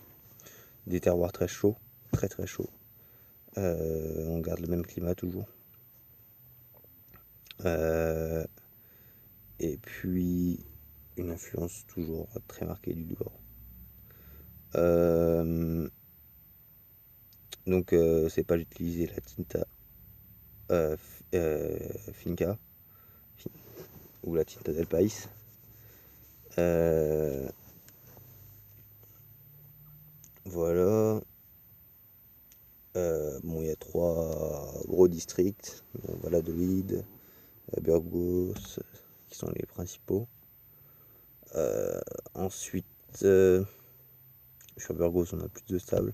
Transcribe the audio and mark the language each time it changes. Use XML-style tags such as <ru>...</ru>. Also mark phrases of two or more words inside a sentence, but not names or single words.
<fr>Des terroirs très chauds, très très chauds. On garde le même climat toujours. Et puis une influence toujours très marquée du Duoro. Donc c'est pas d'utiliser la</fr> <es>tinta finca</es> <fr>ou la</fr> <es>tinta del país.</es> <fr>Voilà. Bon, il y a 3 gros districts, Valladolid, Burgos, qui sont les principaux. Ensuite, sur Burgos, on a plus de sable.</fr>